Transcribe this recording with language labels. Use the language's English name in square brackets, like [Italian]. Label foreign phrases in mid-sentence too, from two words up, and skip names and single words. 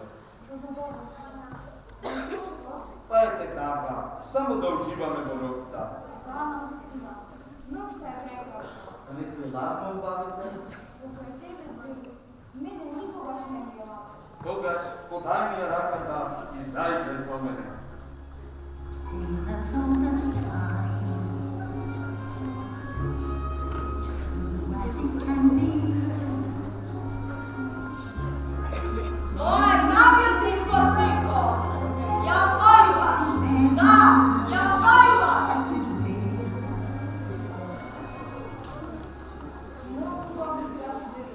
[Macedonian] Со задоволство. Но зошто? Па ете така, само да уживаме во ноќта. Да, навистина. Ноќта е прекрасна. А не ти е ладно, убавице? Покрај тебе, цвет, мене никогаш не ми е ласно. Тогаш подај ми ја раката и заиграј со мене. [English] That's all this time, true as it can be. [Macedonian] Тоа е правилен избор, синко. Ја освојуваш. Да, ја освојуваш. Многу добри глас цвет.